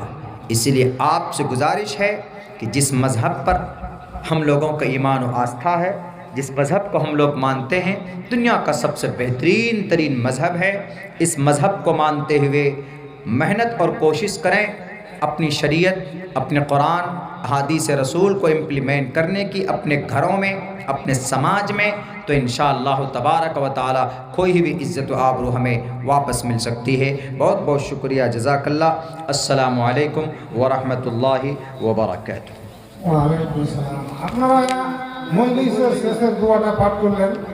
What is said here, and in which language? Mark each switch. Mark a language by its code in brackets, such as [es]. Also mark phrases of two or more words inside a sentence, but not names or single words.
[ur] اسی لیے آپ سے گزارش ہے کہ جس مذہب پر ہم لوگوں کا ایمان و آستھا ہے, جس مذہب کو ہم لوگ مانتے ہیں, دنیا کا سب سے بہترین ترین مذہب ہے, اس مذہب کو مانتے ہوئے محنت اور کوشش کریں اپنی شریعت, اپنے قرآن, احادیث رسول کو امپلیمنٹ کرنے کی اپنے گھروں میں, اپنے سماج میں, تو [ar] انشاءاللہ تبارک و تعالی [ur] کوئی بھی عزت و آبرو ہمیں واپس مل سکتی ہے. بہت بہت شکریہ, [ar] جزاک اللہ. السلام علیکم ورحمۃ اللہ وبرکاتہ. وعليكم السلام. [bn] আপনারা মজলিসের শেষের দোয়াটা পাঠ করলেন.